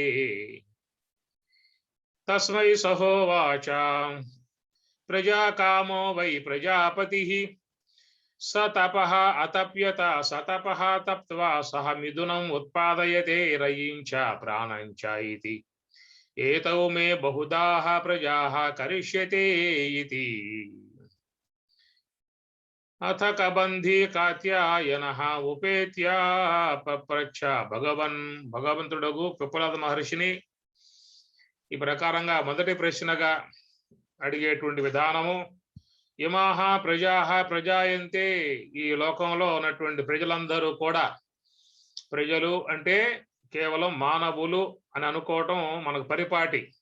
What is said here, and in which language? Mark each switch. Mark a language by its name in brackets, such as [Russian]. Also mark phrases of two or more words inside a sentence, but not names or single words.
[Sanskrit] तस्मै सहोवाच प्रजाकामो वै प्रजापतिः स तपः अतप्यत स तपः तप्त्वा सह मिथुनम् उत्पादयते रयिं च प्राणं च इति। एतौ मे बहुधाः प्रजाः करिष्यते इति। अथ कबन्धी कात्यायनः उपेत्य पप्रच्छ [Telugu] భగవంతుడగు పిప్పలాద మహర్షిని ఈ ప్రకారంగా మొదటి ప్రశ్నగా అడిగేటువంటి విధానము. [Sanskrit] ఇమాహ ప్రజాహ ప్రజాయంతే, [Telugu] ఈ లోకంలో ఉన్నటువంటి ప్రజలందరూ కూడా, ప్రజలు అంటే కేవలం మానవులు అని అనుకోవటం మనకు పరిపాటి.